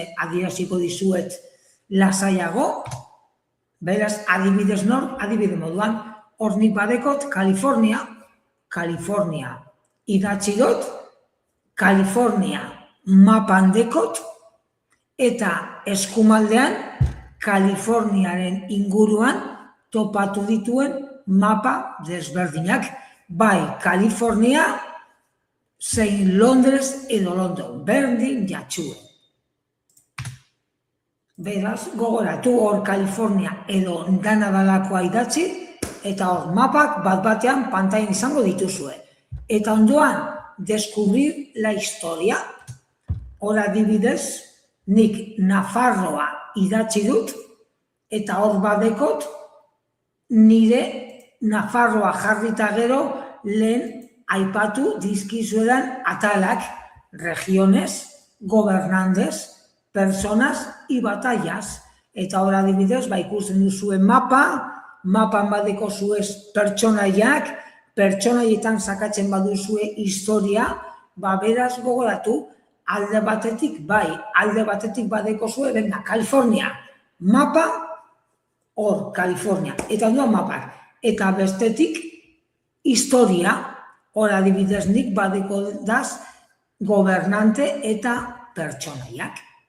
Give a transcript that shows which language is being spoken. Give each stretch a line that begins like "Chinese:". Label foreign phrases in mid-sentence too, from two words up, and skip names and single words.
Basque: adieraziko dizuet lasaiago, beraz adibidez adibide moduan, hor nik badekot California idatzi dut, California mapan dekot, eta eskumaldean Kaliforniaren inguruan topatu dituen mapa desberdinak, bai California zein Londres edo London, berdin jatxue. Beraz, gogoratu hor California edo dana dalakoa idatzi, eta hor mapak bat-batean pantailan izango dituzue. Eta ondoan,
Spanish: descubrir la historia.
Basque: Hor adibidez, nik Nafarroa idatzi dut, eta hor badekot, nire Nafarroa jarrita gero lehen aipatu dizkizuedan atalak,
Spanish: regiones, gobernantes, personas y batallas.
Basque: Eta hor adibidez, ikusten duzuen mapan badeko zuez pertsonaiak, pertsonaietan sakatzen baduzue historia, beraz gogoratu, alde batetik badeko zue, benga, California, mapa, hor, California, eta ondoan mapak, eta bestetik, historia, hor adibidez nik badeko daz, gobernante eta pertsonaiak.